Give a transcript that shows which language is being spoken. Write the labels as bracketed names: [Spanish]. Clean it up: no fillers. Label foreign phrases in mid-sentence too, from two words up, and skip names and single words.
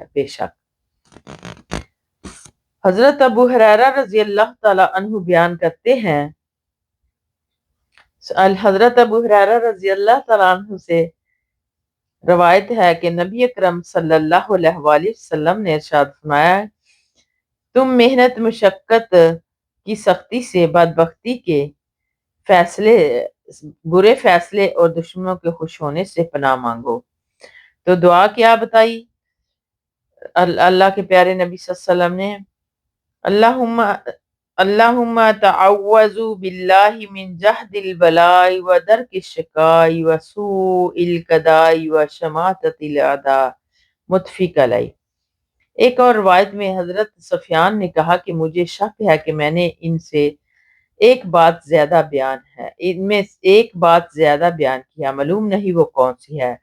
[Urdu] بے شک حضرت ابو ہریرہ [Arabic] رضی اللہ تعالی عنہ [Urdu] بیان کرتے ہیں، حضرت ابو ہریرہ [Arabic] رضی اللہ تعالی عنہ [Urdu] سے روایت ہے کہ نبی اکرم [Arabic] صلی اللہ علیہ وآلہ وسلم [Urdu] نے ارشاد فرمایا، تم محنت مشقت کی سختی سے، بدبختی کے فیصلے، برے فیصلے اور دشمنوں کے خوش ہونے سے پناہ مانگو۔ تو دعا کیا بتائی اللہ کے پیارے نبی [Arabic] صلی اللہ علیہ وسلم [Urdu] نے؟ [Arabic] اللہم تعوذ باللہ من جہد البلاء و درک الشقاء و سوء القضاء و شماتۃ الاعداء، متفق علیہ۔ [Urdu] ایک اور روایت میں حضرت سفیان نے کہا کہ مجھے شک ہے کہ میں نے ان میں ایک بات زیادہ بیان کیا، معلوم نہیں وہ کون سی ہے۔